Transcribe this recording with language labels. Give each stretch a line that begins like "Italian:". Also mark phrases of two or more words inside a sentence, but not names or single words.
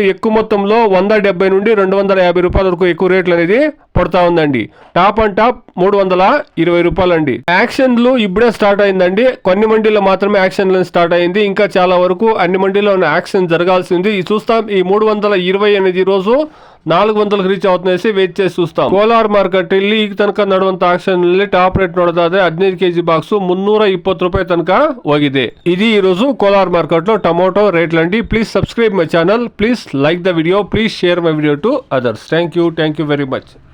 Telugu: ఎక్కువ మొత్తంలో 170 నుండి 250 రూపాయల వరకు ఎక్కువ రేట్లు అనేది పడుతూ ఉందండి.
English: top and top
Telugu: 320 రూపాయలు అండి. యాక్షన్లు ఇప్పుడే స్టార్ట్ అయిందండి. కొన్ని మండీలో మాత్రమే యాక్షన్ స్టార్ట్ అయింది. ఇంకా చాలా వరకు అన్ని మండీలో యాక్షన్ జరగాల్సి ఉంది. చూస్తాం ఈ 320 అనేది రోజు 400కి రీచ್ అవుతుందేసి వెయిಟ್ చేసి చూస్తాం.
Kannada: ಕೋಲಾರ್ ಮಾರ್ಕೆಟ್ ಇಲ್ಲಿ ಈಗ ತನಕ ನಡೆಯುವಂತ ಆಕ್ಷನ್ ಅಲ್ಲಿ
English: top rate
Kannada: ನೋಡೋದಾದ್ರೆ 15 ಕೆಜಿ ಬಾಕ್ಸ್ 320 ರೂಪಾಯಿ ತನಕ ಹೋಗಿದೆ.
Telugu: ఇది ఈ రోజు కోలార్ మార్కెట్ లో టమాటో రేట్లండి.
English: please subscribe my channel, please like the video, please share my video to others. thank you very much.